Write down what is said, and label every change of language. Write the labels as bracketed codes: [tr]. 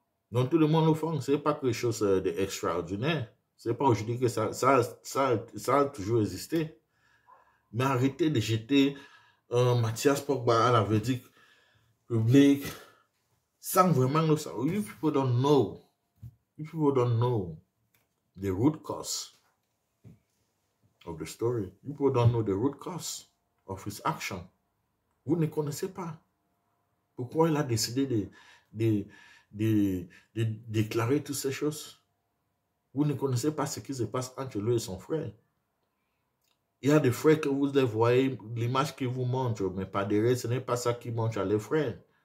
[fr] Donc tout le monde le fait. Ce n'est pas quelque chose d'extraordinaire. Ce n'est pas aujourd'hui que ça a toujours existé. Mais arrêtez de jeter Mathias Pogba à la verdict public sans vraiment le savoir. [en] You people don't know. You people don't know the root cause of the story. You people don't know the root cause of his action. [fr] Vous ne connaissez pas pourquoi il a décidé de déclarer toutes ces choses. Vous ne connaissez pas ce qui se passe entre lui et son frère. Il y a des frères que vous les voyez, l'image qu'ils vous montrent, mais pas derrière, ce n'est pas ça qui montre à les frères.